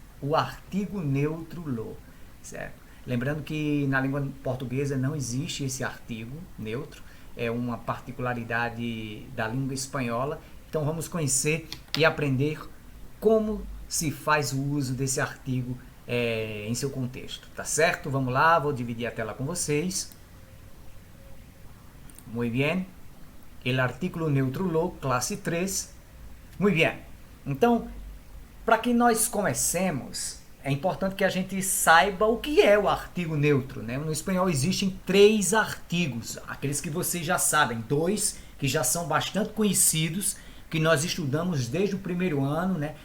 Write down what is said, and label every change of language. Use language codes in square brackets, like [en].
[pt] O artigo neutro lo, certo? Lembrando que na língua portuguesa não existe esse artigo neutro, é uma particularidade da língua espanhola. Então vamos conhecer e aprender como se faz o uso desse artigo em seu contexto, tá certo? Vamos lá, vou dividir a tela com vocês. [es] Muy bien. El artículo neutro lo, classe 3. Muy bien. [pt] Então, para que nós comecemos, é importante que a gente saiba o que é o artigo neutro, né? No espanhol existem 3 artigos, aqueles que vocês já sabem, 2 que já são bastante conhecidos, que nós estudamos desde o primeiro ano, né?